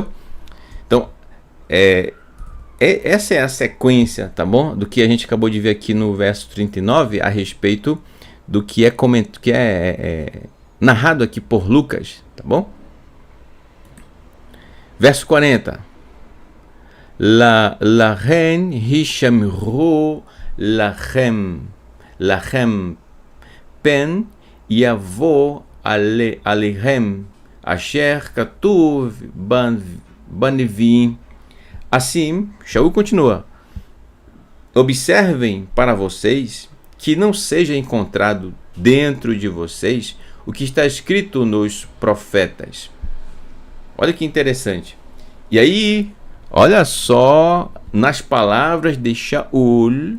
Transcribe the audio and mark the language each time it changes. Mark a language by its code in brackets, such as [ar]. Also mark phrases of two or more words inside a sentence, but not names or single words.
[pt] Então, essa é a sequência, tá bom? Do que a gente acabou de ver aqui no verso 39 a respeito do que é narrado aqui por Lucas, tá bom? Verso 40. [he] לכם השמרו לכם פן יבוא עליכם אשר כתוב בנביאים. [pt] Assim, Shaul continua: observem para vocês que não seja encontrado dentro de vocês o que está escrito nos profetas. Olha que interessante. E aí, olha só nas palavras de Shaul.